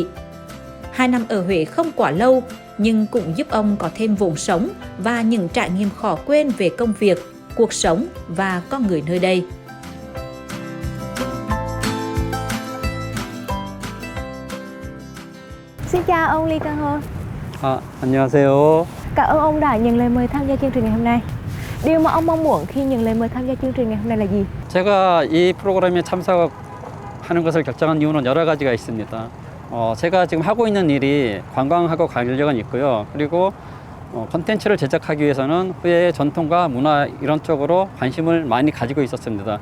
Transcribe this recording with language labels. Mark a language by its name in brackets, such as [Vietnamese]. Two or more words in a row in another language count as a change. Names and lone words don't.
[Vietnamese] 2 năm ở Huế không quá lâu, nhưng cũng giúp ông có thêm vốn sống và những trải nghiệm khó quên về công việc, cuộc sống và con người nơi đây. Xin chào ông Lee Kang Ho. [Korean] 안녕하세요. [Vietnamese] Cảm ơn ông đã nhận lời mời tham gia chương trình ngày hôm nay. Điều mà ông mong muốn khi nhận lời mời tham gia chương trình ngày hôm nay là gì? [Korean] 제가 이 프로그램에 참석하는 것을 결정한 이유는 여러 가지가 있습니다. 제가 지금 하고 있는 일이 관광하고 관련이 있고요. 그리고 콘텐츠를 제작하기 위해서는 후회의 전통과 문화 이런 쪽으로 관심을 많이 가지고 있었습니다.